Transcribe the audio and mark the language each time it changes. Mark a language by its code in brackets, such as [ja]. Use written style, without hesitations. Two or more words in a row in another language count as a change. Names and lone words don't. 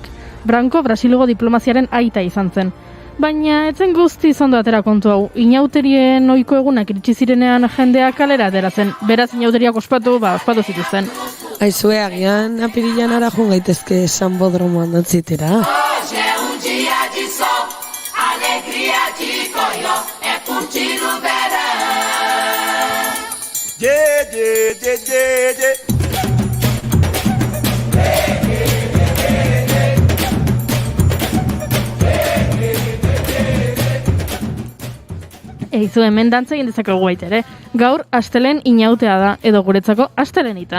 [eu] Branco Brasilgo diplomaziaren aita izan zen. Baina etzen guzti ondo atera kontu hau. Inauterien ohiko egunak iritsi zirenean jendeak kalera ateratzen. Beraz inauteriak ospatu zituzten. Aizue, agian apirilan ara joan gaitezke Sanbodromoan dantzitera. [pt] Hoje é dia de sol, alegria de coió, é curtir o verão. [en] Yeah, yeah, yeah, yeah, yeah. [eu] Eizu hemen dantza egin dezakegu baitere. Gaur astelen inautea da, edo guretzako astelenita.